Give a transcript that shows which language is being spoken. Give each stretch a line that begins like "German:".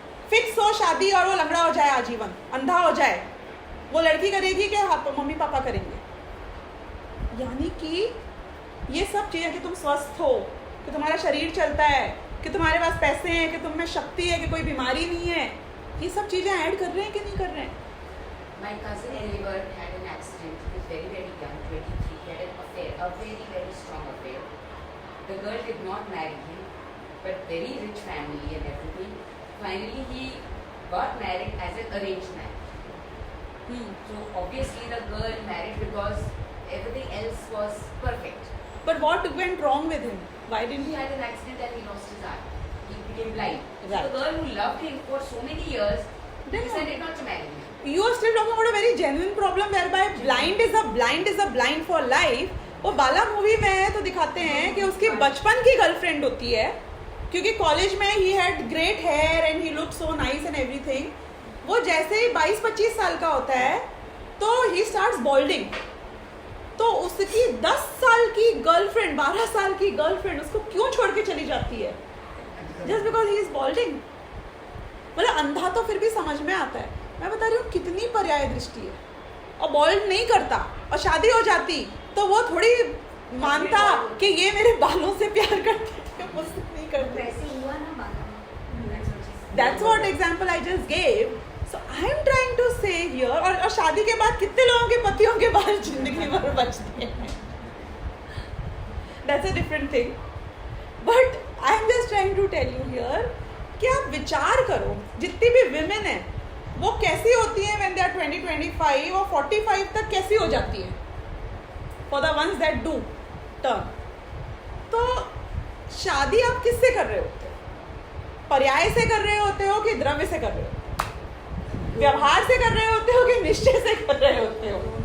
Hindi: Fix हो शादी और वो लंगड़ा हो जाए आजीवन, अंधा हो जाए, वो लड़की करेगी कि मम्मी पापा करेंगे? यानी कि ये सब चीजें कि तुम स्वस्थ हो, कि तुम्हारा शरीर चलता है, कि तुम्हारे पास पैसे हैं, कि तुम में शक्ति है, कि कोई बीमारी नहीं है, ये सब चीजें ऐड कर रहे हैं कि नहीं कर रहे हैं?
English: My cousin Oliver had an accident. He was very, very young, 23. He had an affair, a very, very strong affair. The girl did not marry him, but very rich family and everything. Finally, he got married as an arranged marriage. So obviously the girl married because everything else was perfect. But what went wrong with him? Why didn't He he? had an accident and he lost his eye. He became blind. Right. So the girl who loved him for so many years Then decided not to marry him. You are still talking about a very genuine problem whereby blind is a blind for life.
Hindi: वो बाला movie में तो दिखाते हैं कि उसकी बचपन की girlfriend होती है, क्योंकि कॉलेज में he
English: Had great hair and he look so nice and everything.
Hindi: वो जैसे ही 22-25 साल का होता है तो
English: He starts balding.
Hindi: तो उसकी 10 साल की गर्लफ्रेंड, 12 साल की गर्लफ्रेंड उसको क्यों छोड़ के चली जाती है?
English: Just because he is balding.
Hindi: मतलब अंधा तो फिर भी समझ में आता है। मैं बता रही हूँ कितनी पर्याय दृष्टि है। और बॉल्ड नहीं करता और शादी हो जाती तो वो थोड़ी मानता कि ये मेरे बालों से प्यार करते थे, मुझसे नहीं करते। वैसे हुआ ना बाला।
English: That's what example I just gave. So I am trying to say here,
Hindi: और शादी के बाद कितने लोगों के पतियों के बाल जिंदगी भर बचते हैं?
English: That's a different thing. But I am just trying to tell you here
Hindi: कि आप विचार करो, जितनी भी women हैं वो कैसी होती हैं
English: when they are 20, 25
Hindi: और 45 तक कैसी हो जाती हैं?
English: For the ones that do turn.
Hindi: तो शादी आप किससे कर रहे होते हो? पर्याय से कर रहे होते हो कि द्रव्य से कर रहे हो? व्यवहार से कर रहे होते हो कि निश्चय से कर रहे होते हो?